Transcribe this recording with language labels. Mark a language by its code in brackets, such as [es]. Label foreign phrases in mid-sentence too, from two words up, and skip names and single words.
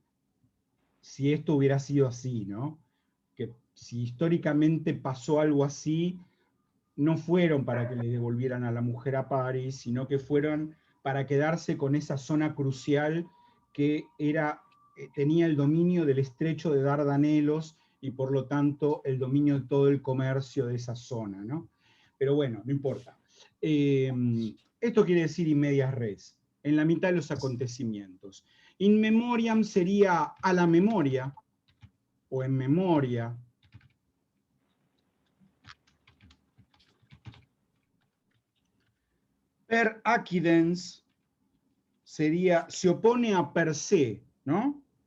[es] Si esto hubiera sido así, ¿no? Que si históricamente pasó algo así, no fueron para que le devolvieran a la mujer a París, sino que fueron para quedarse con esa zona crucial que tenía el dominio del estrecho de Dardanelos y por lo tanto el dominio de todo el comercio de esa zona, ¿no? Pero bueno, no importa. Esto quiere decir [la] in medias res, [es] en la mitad de los acontecimientos. [la] In memoriam [es] sería a la memoria, o en memoria. [la] Per accidens [es] se opone a [la] per se, [es] ¿no?